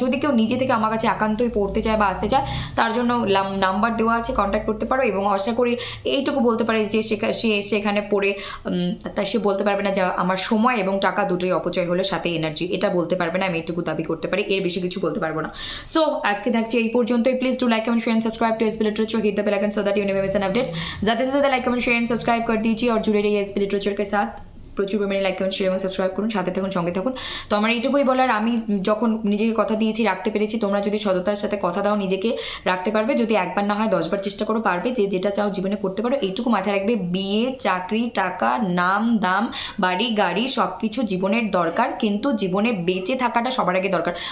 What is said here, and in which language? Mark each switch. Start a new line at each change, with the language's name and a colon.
Bangla: যদি কেউ নিজে থেকে আমার কাছে একান্তই পড়তে চায় বা আসতে চায়, তার জন্য নাম্বার দেওয়া আছে, কন্ট্যাক্ট করতে পারো। এবং আশা করি এইটুকু বলতে পারি যে সে সেখানে পড়ে তাই সে বলতে পারবে না যে আমার সময় এবং টাকা দুটোই অপচয় হলো, সাথে এনার্জি, এটা বলতে পারবে না। আমি এইটুকু দাবি করতে পারি, এর বেশি কিছু বলতে পারবো না। সো আজকে থাকছে এই পর্যন্তই।
English: Please do like comment share and subscribe to SP literature, hit the bell icon so that you never miss an updates.
Hindi: ज़्यादा से ज़्यादा
English: like comment share and subscribe
Hindi: कर दीजिए और जुड़े रहिए एसपी लिटरेचर के साथ।
Bangla: প্রচুর পরিমাণে লাইক কমেন্ট শেয়ার এবং সাবস্ক্রাইব করুন, সাথে থাকুন, সঙ্গে থাকুন। তো আমার এইটুকুই বলার, আমি যখন নিজেকে কথা দিয়েছি রাখতে পেরেছি। তোমরা যদি সততার সাথে কথা দাও নিজেকে রাখতে পারবে, যদি একবার না হয় 10 বার চেষ্টা করো, পারবে। যে যেটা চাও জীবনে করতে পারো। এইটুকু মাথায় রাখবে, বিয়ে, চাকরি, টাকা, নাম দাম, বাড়ি গাড়ি সব কিছু জীবনের দরকার, কিন্তু জীবনে বেঁচে থাকাটা সবার আগে দরকার।